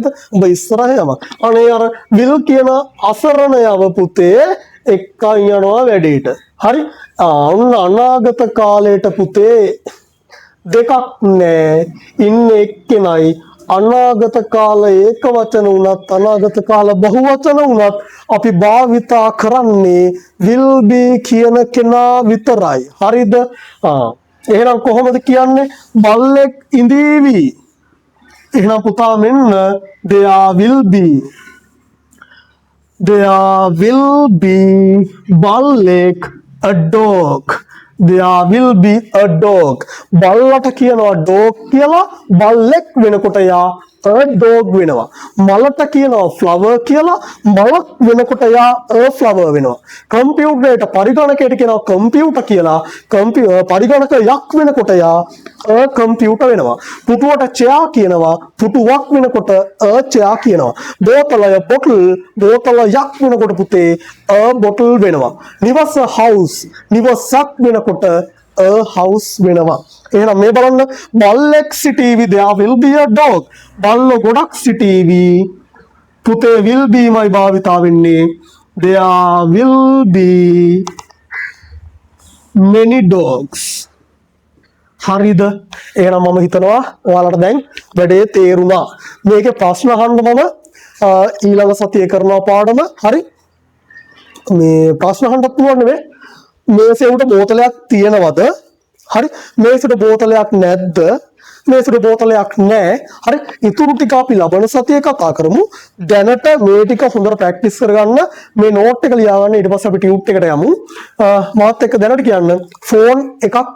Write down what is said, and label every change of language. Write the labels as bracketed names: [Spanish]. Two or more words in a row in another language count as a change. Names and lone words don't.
[Sinhala] උඹ ඉස්සරහේ යම අනේ අර will කියන අසරණයව පුතේ එක්කන් යනවා වැඩේට හරි ඔන්න අනාගත කාලයට පුතේ දෙකක් නෑ ඉන්නේ එක්කෙනයි අනාගත කාල ඒක වචන වුණත් අනාගත කාල බහු වචන වුණත් අපි භාවිතා කරන්නේ [English] will be [Sinhala] කියන කෙනා විතරයි හරිද එහෙනම් කොහොමද කියන්නේ බල්ලෙක් ඉඳීවි එහෙනම් පුතා මෙන්න [English] there will [Sinhala] be බල්ලෙක් [English] a dog there will be a dog [Sinhala] බල්ලට කියනවා dog කියලා බල්ලෙක් වෙනකොට යා [English] a dog [Sinhala] වෙනවා මලට කියනවා flower කියලා මලක් වෙනකොට යා [English] a flower [Sinhala] වෙනවා කම්පියුටරේට පරිගණකයට කියනවා computer කියලා පරිගණක යක් වෙනකොට යා [English] a computer [Sinhala] වෙනවා පුටුවට chair කියනවා පුටුවක් වෙනකොට [English] a chair [Sinhala] කියනවා බෝතලය බෝතල යක් වෙනකොට පුතේ [English] a bottle [Sinhala] වෙනවා නිවස house නිවසක් වෙනකොට [English] a house [Sinhala] වෙනවා එහෙනම් මේ බලන්න බල්ලෙක් සිටීවි [English] there will be a dog [Sinhala] බල්ලෝ ගොඩක් සිටීවි පුතේ [English] will be [Sinhala] මයි භාවිතා වෙන්නේ [English] there will be many dogs [Sinhala] හරිද එහෙනම් මම හිතනවා ඔයාලට දැන් වැඩේ තේරුණා මේකේ ප්‍රශ්න අහන්න මම ඊළඟ සතියේ කරනවා පාඩම හරි මේ ප්‍රශ්න අහන්න පුළුවන් නෙවෙයි මේසෙට බෝතලයක් තියෙනවද හරි මේසෙට බෝතලයක් නැද්ද මේසෙට බෝතලයක් නැහැ හරි ඉතුරු ටික අපි ලබන සතියේ කතා කරමු දැනට මේ ටික හොඳට ප්‍රැක්ටිස් කරගන්න මේ නෝට් එක ලියා ගන්න ඊට පස්සේ අපි ටියුට් එකට යමු මාත් එක්ක දැනට කියන්න ෆෝන් එකක්